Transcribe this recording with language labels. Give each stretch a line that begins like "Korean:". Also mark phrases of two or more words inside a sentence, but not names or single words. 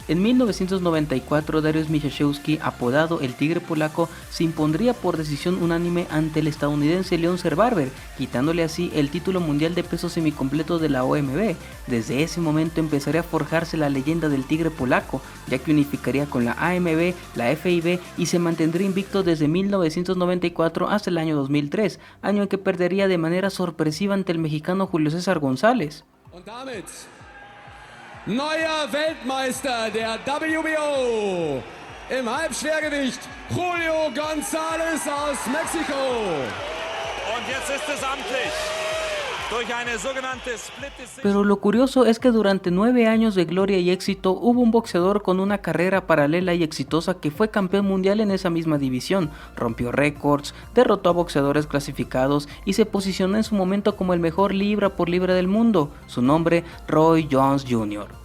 Spanish: En 1994, Dariusz Misiaszewski, apodado el Tigre Polaco, se impondría por decisión unánime ante el estadounidense Leon Serbarber, quitándole así el título mundial de peso semicompleto de la OMB. Desde ese momento empezaría a forjarse la leyenda del Tigre Polaco, ya que unificaría con la AMB, la FIB y se mantendría invicto desde 1994 hasta el año 2003, año en que perdería de manera sorpresiva ante el mexicano Julio César González.
German: Neuer Weltmeister der WBO im Halbschwergewicht, Julio González aus Mexiko. Und jetzt ist es amtlich.
Spanish: Pero lo curioso es que durante 9 años de gloria y éxito hubo un boxeador con una carrera paralela y exitosa que fue campeón mundial en esa misma división, rompió récords, derrotó a boxeadores clasificados y se posicionó en su momento como el mejor libra por libra del mundo, su nombre Roy Jones Jr.